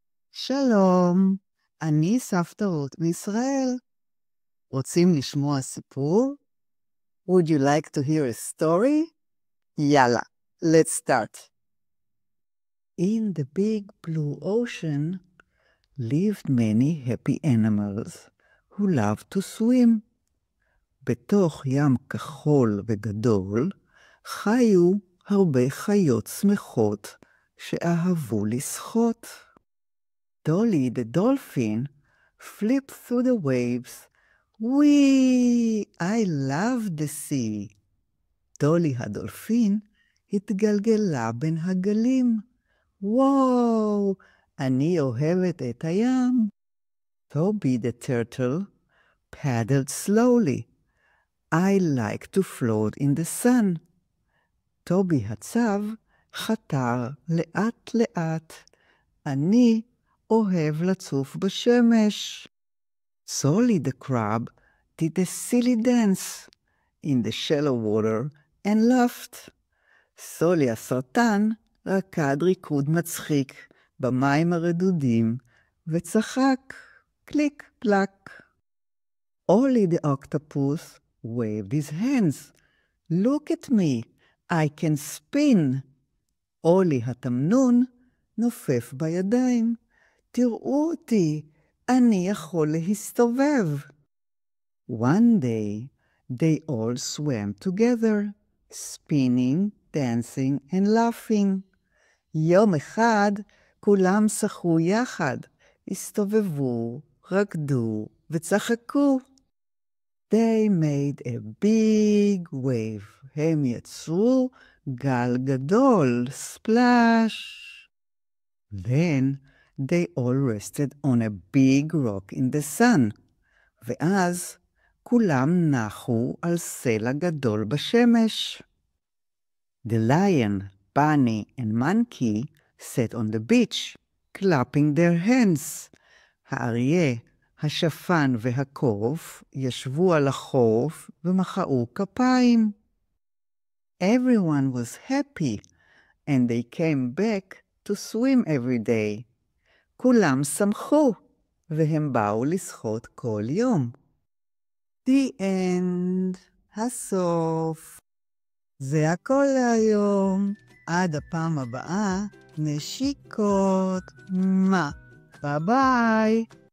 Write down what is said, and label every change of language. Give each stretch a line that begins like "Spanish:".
Hebrew: שלום, אני סבתא רות מישראל. רוצים לשמוע סיפור?
English: Would you like to hear a story? יאללה, let's start. In the big blue ocean lived many happy animals who loved to swim.
Hebrew: בתוך ים כחול וגדול חיו הרבה חיות שמחות שאהבו לשחות.
English: Dolly the dolphin flipped through the waves. Wee! I love the sea.
Hebrew: דולי הדולפין התגלגלה בין הגלים. וואו! אני אוהבת את הים.
English: Toby the turtle paddled slowly. I like to float in the sun.
Hebrew: טובי הצב חתר לאט לאט. אני אוהב לצוף בשמש.
English: Solly the crab did a silly dance in the shallow water and laughed.
Hebrew: סולי הסרטן רקד ריקוד מצחיק במים הרדודים וצחק קליק קלק.
English: Ollie the octopus waved his hands. Look at me, I can spin.
Hebrew: אולי התמנון נופף בידיים. תראו אותי, אני יכול להסתובב.
English: One day, they all swam together, spinning, dancing and laughing.
Hebrew: יום אחד, כולם שחו יחד, הסתובבו, רקדו וצחקו.
English: They made a big wave.
Hebrew: הם יצרו גל גדול,
English: splash. Then they all rested on a big rock in the sun.
Hebrew: ואז כולם נחו על סלע גדול בשמש.
English: The lion, bunny and monkey sat on the beach, clapping their hands.
Hebrew: האריה, השפן והקוף ישבו על החוף ומחאו כפיים.
English: Everyone was happy, and they came back to swim every day.
Hebrew: כולם שמחו, והם באו לשחות כל יום.
English: The end.
Hebrew: הסוף. זה הכל להיום. עד הפעם הבאה, נשיקות. ביי ביי.